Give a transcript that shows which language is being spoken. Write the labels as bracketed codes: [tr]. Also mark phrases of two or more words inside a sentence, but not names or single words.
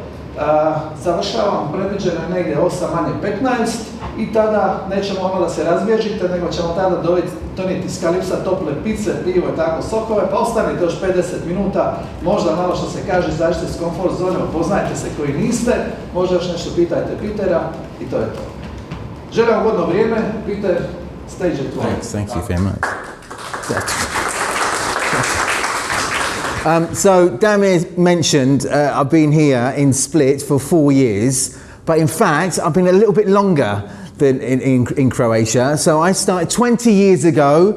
[hr] Završavam, predviđeno je negdje 8 manje 15 i tada nećemo ono da se razbježite, nego ćemo tada donijeti iz Kalipsa tople pice, pivo i tako sokove, pa ostanite još 50 minuta, možda malo što se kaže, izađite iz komfort zone, upoznajte se koji niste, možda još nešto pitajte Petera i to je to. Želim vam godno vrijeme, Peter, stage je tvoj. [en] Thank you very much. So Damir mentioned I've been here in Split for 4 years, but in fact I've been a little bit longer than in Croatia. So I started 20 years ago.